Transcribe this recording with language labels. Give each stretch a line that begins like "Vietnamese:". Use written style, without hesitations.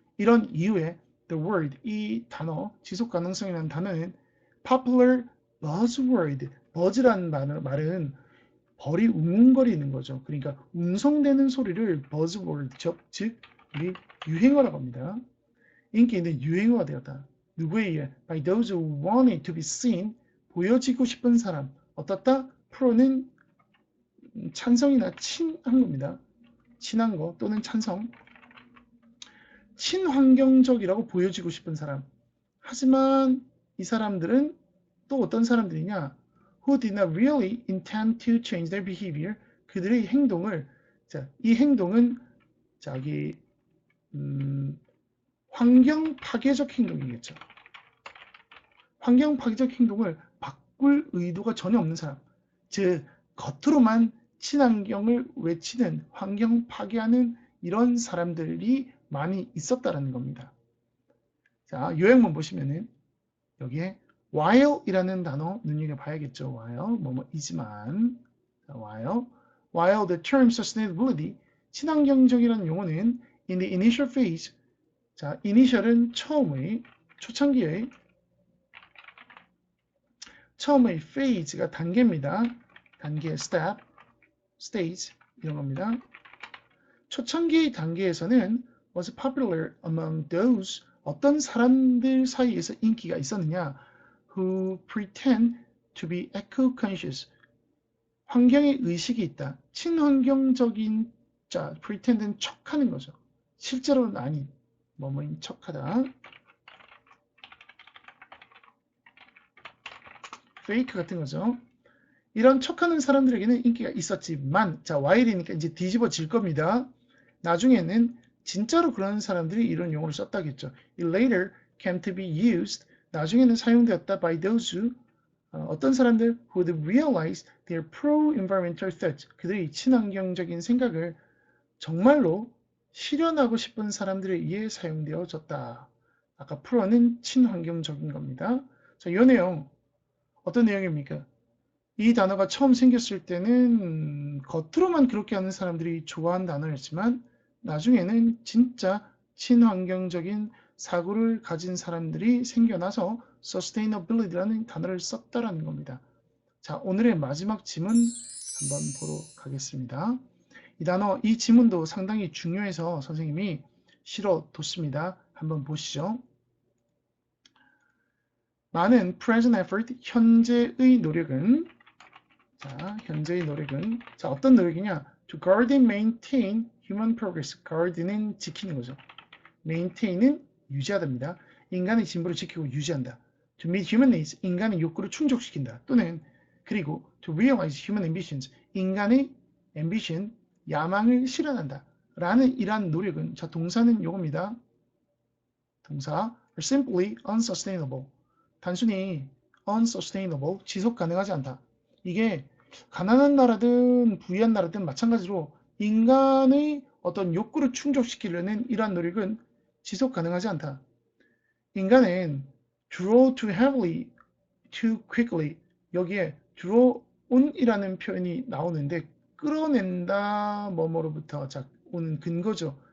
Korean: 이런 이유에
English: the word,
Korean: 이 단어, 지속가능성이라는 단어는
English: popular buzzword,
Korean: buzz라는 말은 벌이 웅웅거리는 거죠. 그러니까 웅성대는 소리를 buzzword, 즉 우리 유행어라고 합니다. 인기 있는 유행어가 되었다. 누구에 의해?
English: By those who want it to be seen,
Korean: 보여지고 싶은 사람. 어떻다? 프로는 찬성이나 친한 겁니다. 친한 거 또는 찬성. 친환경적이라고 보여지고 싶은 사람. 하지만 이 사람들은 또 어떤 사람들이냐?
English: Who did not really intend to change their behavior.
Korean: 그들의 행동을, 자, 이 행동은 자기 환경 파괴적 행동이겠죠. 환경 파괴적 행동을 바꿀 의도가 전혀 없는 사람. 즉, 겉으로만 친환경을 외치는, 환경 파괴하는 이런 사람들이 많이 있었다라는 겁니다. 자, 요약만 보시면은 여기에 while이라는 단어 눈여겨봐야겠죠. while, 뭐뭐이지만. 자,
English: while the term sustainability,
Korean: 친환경적이라는 용어는
English: in the initial phase,
Korean: 자, initial은 처음의, 초창기의, 처음의 phase가 단계입니다. 단계, step, stage 이런 겁니다. 초창기 단계에서는
English: was popular among those,
Korean: 어떤 사람들 사이에서 인기가 있었느냐?
English: Who pretend to be eco-conscious,
Korean: 환경에 의식이 있다. 친환경적인, 자, pretend는 척하는 거죠. 실제로는 아닌, 뭐뭐인 척하다. fake 같은 거죠. 이런 척하는 사람들에게는 인기가 있었지만, 자, while이니까 이제 뒤집어질 겁니다. 나중에는 진짜로 그런 사람들이 이런 용어를 썼다겠죠.
English: It later came to be used.
Korean: 나중에는 사용되었다
English: by those who
Korean: 어떤 사람들
English: who would realize their pro-environmental threats.
Korean: 그들이 친환경적인 생각을 정말로 실현하고 싶은 사람들에 의해 사용되어졌다. 아까 pro는 친환경적인 겁니다. 자, 이 내용 어떤 내용입니까? 이 단어가 처음 생겼을 때는 겉으로만 그렇게 하는 사람들이 좋아하는 단어였지만 나중에는 진짜 친환경적인 사고를 가진 사람들이 생겨나서 sustainability라는 단어를 썼다라는 겁니다. 자, 오늘의 마지막 지문 한번 보러 가겠습니다. 이 단어, 이 지문도 상당히 중요해서 선생님이 실어뒀습니다. 한번 보시죠. 많은
English: present effort,
Korean: 현재의 노력은 자, 현재의 노력은 자, 어떤 노력이냐?
English: To guard and maintain human progress.
Korean: guard는 지키는 거죠. maintain은 유지하답니다. 인간의 진보를 지키고 유지한다.
English: To meet human needs.
Korean: 인간의 욕구를 충족시킨다. 또는 그리고
English: to realize human ambitions.
Korean: 인간의 ambition, 야망을 실현한다. 라는 이러한 노력은 자, 동사는 요겁니다.
English: 동사 are simply unsustainable.
Korean: 단순히 unsustainable, 지속 가능하지 않다. 이게 가난한 나라든 부유한 나라든 마찬가지로 인간의 어떤 욕구를 충족시키려는 이러한 노력은 지속 가능하지 않다. 인간은
English: draw too heavily, too quickly
Korean: 여기에 draw on이라는 표현이 나오는데 끌어낸다 뭐뭐로부터 자, 오는 근거죠.